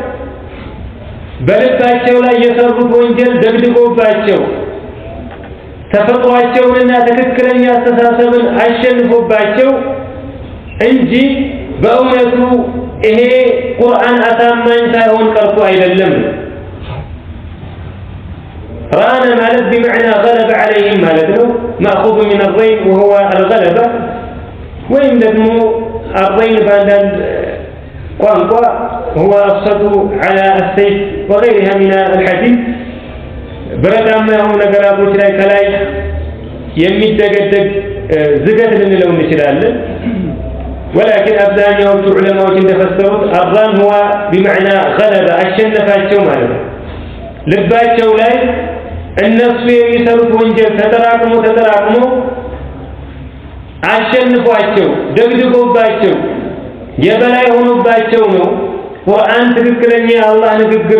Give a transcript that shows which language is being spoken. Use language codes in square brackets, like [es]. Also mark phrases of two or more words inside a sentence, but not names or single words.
[am] በልባቸው ላይ የሰሩት ወንጀል ደግድጎባቸው ተፈጥሯቸውንና ትክክለኛ አስተሳሰብን አሸንፎባቸው እንጂ በእውነቱ ይሄ ቁርአን አሳማኝ ሳይሆን ቀርቶ አይደለም። [ar] ራነ ማለት بمعنى غلب عليهم [am] ማለት ነው። [ar] مأخوذ من الرين وهو الغلبة [am] ወይም ደግሞ الرين በአንዳንድ ቋንቋ [ar] هو الصد على السيف وغيرها من الحديث [am] ብረታማ የሆኑ ነገራቶች ላይ ከላይ የሚደገደግ ዝገት ልንለው እንችላለን። ولكن አብዛኛዎቹ ዑለማዎች እንደፈሰሩት [ar] الران هو بمعنى غلبة [am] አሸነፋቸው ማለት ነው። ልባቸው ላይ እነሱ የሚሰሩት ወንጀል ተጠራቅሞ አሸንፏቸው ደግድጎባቸው የበላይ ሆኖባቸው ነው ቁርአን ትክክለኛ የአላህ ንግግር